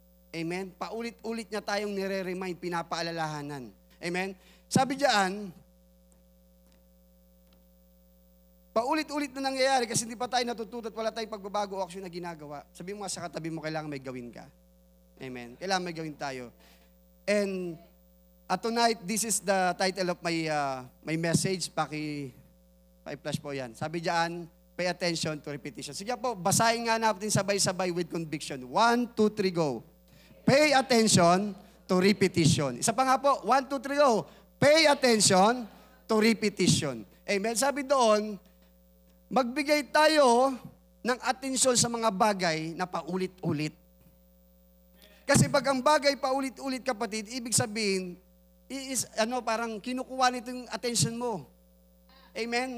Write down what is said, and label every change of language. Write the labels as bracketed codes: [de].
[tl] Amen? Paulit-ulit niya tayong nire-remind, pinapaalalahanan. Amen? Sabi diyan, paulit-ulit na nangyayari kasi hindi pa tayo natututo at wala tayong pagbabago o aksyon na ginagawa. Sabi mo nga sa katabi mo, kailangan may gawin ka. Amen? Kailangan may gawin tayo. [en] And tonight, this is the title of my message. [tl] Paki-flash po yan. Sabi diyan, [en] pay attention to repetition. [tl] Sige po, basahin nga natin sabay-sabay [en] with conviction. [tl] 1, 2, 3, go. [en] Pay attention to repetition. [tl] Isa pa nga po, 1, 2, 3, go. [en] Pay attention to repetition. Amen? [tl] Sabi doon, magbigay tayo ng atensyon sa mga bagay na paulit-ulit. Kasi pag ang bagay paulit-ulit, kapatid, ibig sabihin, parang kinukuha nito yung attention mo. Amen?